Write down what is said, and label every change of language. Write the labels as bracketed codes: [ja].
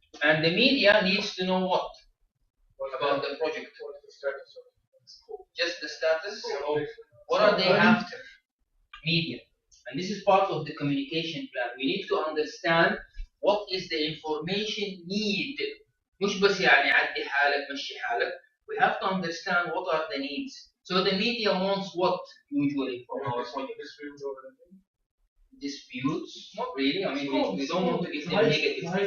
[en] And the media needs to know what? About the project. Just the status. What are they after? Media. And this is part of the communication plan. We need to understand what is the information need. [ar] مش بس يعني عدي حالك مشي حالك. [en] We have to understand what are the needs. So the media wants what usually from our project? Disputes? Not really. I mean, we don't want to give them negative.